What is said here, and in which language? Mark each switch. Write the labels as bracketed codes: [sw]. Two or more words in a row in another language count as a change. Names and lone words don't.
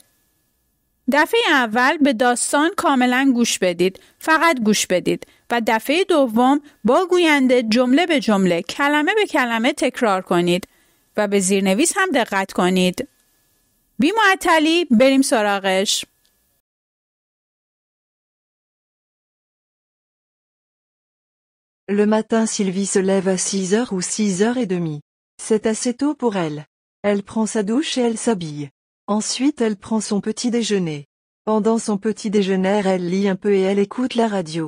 [fa] دفعه اول به داستان کاملا گوش بدید، فقط گوش بدید و دفعه دوم با گوینده جمله به جمله، کلمه به کلمه تکرار کنید و به زیرنویس هم دقت کنید. بی معطلی بریم سراغش. [fr] Le matin Sylvie se lève à 6h ou 6h30. C'est assez tôt pour elle. Elle prend sa douche et elle s'habille. Ensuite elle prend son petit déjeuner. Pendant son petit déjeuner elle lit un peu et elle écoute la radio.